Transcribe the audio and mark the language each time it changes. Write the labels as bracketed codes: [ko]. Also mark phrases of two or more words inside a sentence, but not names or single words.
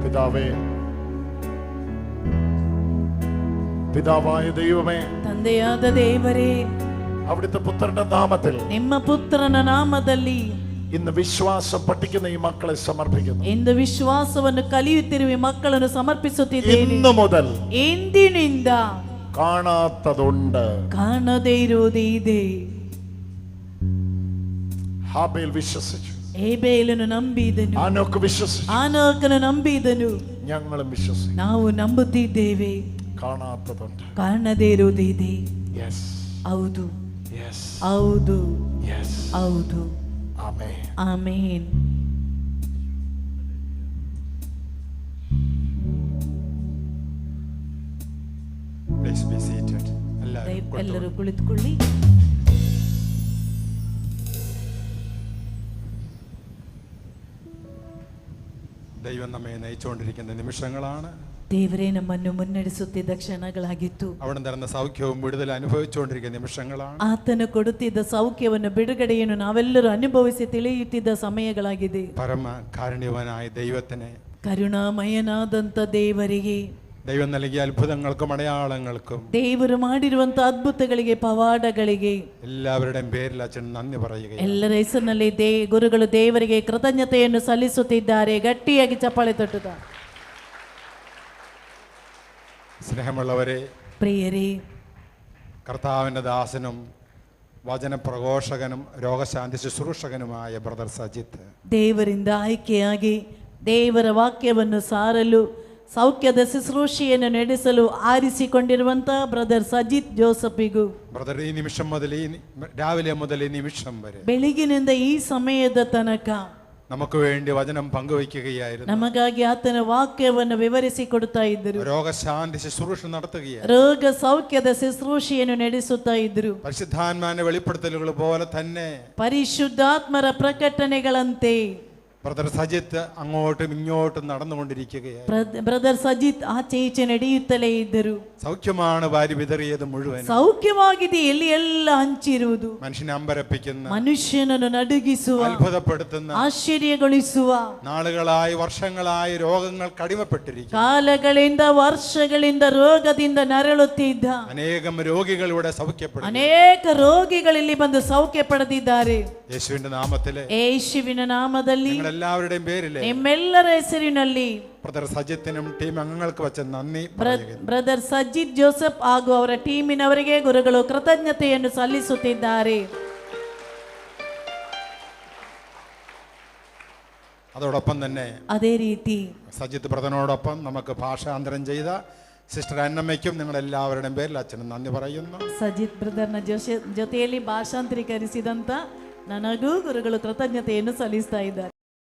[ml] കർത്താവേ, പിതാവായ ദൈവമേ, [kn] ತಂದೆಯಾದ ದೇವರೇ, [ml] അവിടുത്തെ പുത്രന്റെ നാമത്തിൽ [kn] ನಿಮ್ಮ ಪುತ್ರನ ನಾಮದಲ್ಲಿ [ml] ഇന്ന് വിശ്വാസം പഠിക്കുന്ന ഈ മക്കളെ സമർപ്പിക്കുന്നു. [kn] ಇಂದು ವಿಶ್ವಾಸವನ್ನು ಕಲಿಯುತ್ತಿರುವ ಈ ಮಕ್ಕಳನ್ನು ಸಮರ್ಪಿಸುತ್ತಿದ್ದೇನೆ. [ml] ഇന്നു മുതൽ [kn] ಎಂದಿನಿಂದ [ml] കാണാത്തതുണ്ട്. [kn] ಕಾಣದೇ ಇರುವುದೇ ಇದೆ. [ml] ഹാബേൽ വിശ്വസിച്ചു, [kn] ಹೇಬೇಲನು ನಂಬಿದನು, [ml] ആനോക്ക് വിശ്വസിച്ചു, [kn] ಆನೋಕನು ನಂಬಿದನು. [ml] ഞങ്ങളും വിശ്വസിച്ചു. [kn] ನಾವು ನಂಬುತ್ತಿದ್ದೇವೆ. [ml] കാണാത്തതുണ്ട്. [kn] ಕಾಣದೇ ಇರುವುದೇ ಇದೆ. [ml] യെസ്, [kn] ಹೌದು, [ml] യെസ്, [kn] ಹೌದು, [ml] യെസ്. [kn] ಹೌದು. [ml] ആമേൻ. [kn] ಆಮೇನ್. [en] Please be seated. [ml] എല്ലാവരും [kn] ಎಲ್ಲರೂ ಕುಳಿತುಕೊಳ್ಳಿ. [ml] ദൈവം നമ്മെ നയിച്ചുകൊണ്ടിരിക്കുന്ന നിമിഷങ്ങളാണ്. [kn] ದೇವರೇ ನಮ್ಮನ್ನು ಮುನ್ನಡೆಸುತ್ತಿದ್ದ ಕ್ಷಣಗಳಾಗಿತ್ತು. [ml] അവിടെ തരുന്ന സൗഖ്യവും വിടുതൽ അനുഭവിച്ചുകൊണ്ടിരിക്കുന്ന നിമിഷങ്ങളാണ്. [kn] ಆತನು ಕೊಡುತ್ತಿದ್ದ ಸೌಖ್ಯವನ್ನು ಬಿಡುಗಡೆಯನ್ನು ನಾವೆಲ್ಲರೂ ಅನುಭವಿಸಿ ತಿಳಿಯುತ್ತಿದ್ದ ಸಮಯಗಳಾಗಿದೆ. [ml] പരമ കാരുണ്യവാനായ ദൈവത്തിനെ, [kn] ಕರುಣಾಮಯನಾದಂತ ದೇವರಿಗೆ, [ml] ദൈവം നൽകിയ അത്ഭുതങ്ങൾക്കും അടയാളങ്ങൾക്കും [kn] ದೇವರು ಮಾಡಿರುವಂತ ಅದ್ಭುತಗಳಿಗೆ, ಪವಾಡಗಳಿಗೆ [ml] എല്ലാവരുടെയും പേരിൽ അച്ഛൻ നന്ദി പറയുകയാണ്. [kn] ಎಲ್ಲರ ಹೆಸರಿನಲ್ಲಿ ಗುರುಗಳು ದೇವರಿಗೆ ಕೃತಜ್ಞತೆಯನ್ನು ಸಲ್ಲಿಸುತ್ತಿದ್ದಾರೆ. ಗಟ್ಟಿಯಾಗಿ ಚಪ್ಪಾಳೆ ತಟ್ಟುತ್ತ. [ml] സ്നേഹമുള്ളവരെ, [kn] ಪ್ರಿಯರೇ, [ml] കർത്താവിൻ്റെ ദാസനും വചനപ്രഘോഷകനും രോഗശാന്തി ശുശ്രൂഷകനുമായ ബ്രദർ സജിത്ത്, [kn] ದೇವರಿಂದ ಆಯ್ಕೆಯಾಗಿ ದೇವರ ವಾಕ್ಯವನ್ನು ಸಾರಲು, ಸೌಖ್ಯದ ಶುಶ್ರೂಷೆಯನ್ನು ನಡೆಸಲು ಆರಿಸಿಕೊಂಡಿರುವಂತ ಬ್ರದರ್ ಸಜಿತ್ ಜೋಸಫಿಗೂ, [ml] ബ്രദർ ഈ നിമിഷം മുതൽ രാവിലെ മുതൽ ഈ നിമിഷം വരെ [kn] ಬೆಳಗಿನಿಂದ ಈ ಸಮಯದ ತನಕ [ml] നമുക്ക് വേണ്ടി വചനം പങ്കുവയ്ക്കുകയായിരുന്നു. [kn] ನಮಗಾಗಿ ಆತನ ವಾಕ್ಯವನ್ನು ವಿವರಿಸಿ ಕೊಡ್ತಾ ಇದ್ದರು. [ml] രോഗശാന്തി ശുശ്രൂഷ നടത്തുകയായിരുന്നു. [kn] ರೋಗ ಸೌಖ್ಯದ ಶುಶ್ರೂಷೆಯನ್ನು ನಡೆಸುತ್ತಾ ಇದ್ರು. [ml] പരിശുദ്ധാത്മാവിന്റെ വെളിപ്പെടുത്തലുകൾ പോലെ തന്നെ [kn] ಪರಿಶುದ್ಧಾತ್ಮರ ಪ್ರಕಟಣೆಗಳಂತೆ [ml] ബ്രദർ സജിത്ത് അങ്ങോട്ടും ഇങ്ങോട്ടും നടന്നുകൊണ്ടിരിക്കുകയായിരുന്നു. [kn] ಬ್ರದರ್ ಸಜಿತ್ ಆಚೆ ಈಚೆ ನಡೆಯುತ್ತಲೇ ಇದ್ದರು. [ml] സൗഖ്യമാണ് വാരി വിതറിയത് മുഴുവൻ. [kn] ಸೌಖ್ಯವಾಗಿದೆ ಎಲ್ಲಿ ಎಲ್ಲ ಹಂಚಿರುವುದು. [ml] മനുഷ്യനെ അമ്പരപ്പിക്കുന്ന, [kn] ಮನುಷ್ಯನನ್ನು ನಡುಗಿಸುವ, [ml] അത്ഭുതപ്പെടുത്തുന്ന, [kn] ಆಶ್ಚರ್ಯಗೊಳಿಸುವ, [ml] നാളുകളായി വർഷങ്ങളായി രോഗങ്ങൾ കടിമപ്പെട്ടിരിക്കുന്നു. [kn] ಕಾಲಗಳಿಂದ ವರ್ಷಗಳಿಂದ ರೋಗದಿಂದ ನರಳುತ್ತಿದ್ದ [ml] അനേകം രോഗികൾ ഇവിടെ സൗഖ്യപ്പെടും. [kn] ಅನೇಕ ರೋಗಿಗಳಲ್ಲಿ ಬಂದು ಸೌಖ್ಯ ಪಡೆದಿದ್ದಾರೆ. [ml] യേശുവിന്റെ നാമത്തിലെ, [kn] ಯೇಸುವಿನ ನಾಮದಲ್ಲಿ, [ml] എല്ലാവരുടെയും പേരിലെ, [kn] ನಿಮ್ಮೆಲ್ಲರ ಹೆಸರಿನಲ್ಲಿ [ml] ബ്രദർ സജിത്തിനും ടീം അംഗങ്ങൾക്ക് വെച്ച നന്ദി പറയുന്നു. [kn] ಬ್ರದರ್ ಸಜಿತ್ ಜೋಸೆಫ್ ಹಾಗೂ ಅವರ ಟೀಮಿನವರಿಗೆ ಗುರುಗಳು ಕೃತಜ್ಞತೆಯನ್ನು ಸಲ್ಲಿಸುತ್ತಿದ್ದಾರೆ. [ml] അതോടൊപ്പം തന്നെ [kn] ಅದೇ ರೀತಿ [ml] സജിത്ത് ബ്രദറിനോടൊപ്പം നമുക്ക് ഭാഷാന്തരം ചെയ്ത സിസ്റ്റർ അന്നമ്മയ്ക്കും നിങ്ങളെല്ലാവരുടെയും പേരിൽ അച്ഛനും നന്ദി പറയുന്നു. [kn] ಸಜಿತ್ ಬ್ರದರ್ನ ಜೊತೆಯಲ್ಲಿ ಭಾಷಾಂತರೀಕರಿಸಿದಂತ ನನಗೂ ಗುರುಗಳು ಕೃತಜ್ಞತೆಯನ್ನು ಸಲ್ಲಿಸ್ತಾ ಇದ್ದಾರೆ.